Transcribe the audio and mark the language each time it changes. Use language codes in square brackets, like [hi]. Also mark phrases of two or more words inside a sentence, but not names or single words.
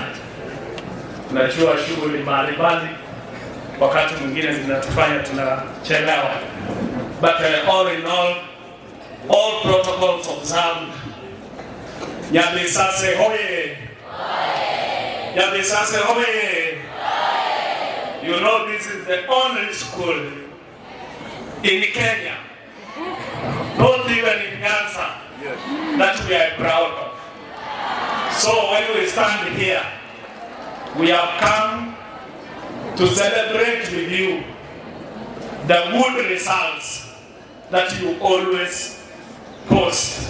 [sw] Najua shughuli mbalimbali wakati mwingine zinatufanya tunachelewa. [en] But all in all protocols observed. [guz] Nyabisase hoye! Nyabisase hoye! [en] You know this is the only school in Kenya, not even in Nyanza, that we are proud of. So when we stand here, we have come to celebrate with you the good results that you always post.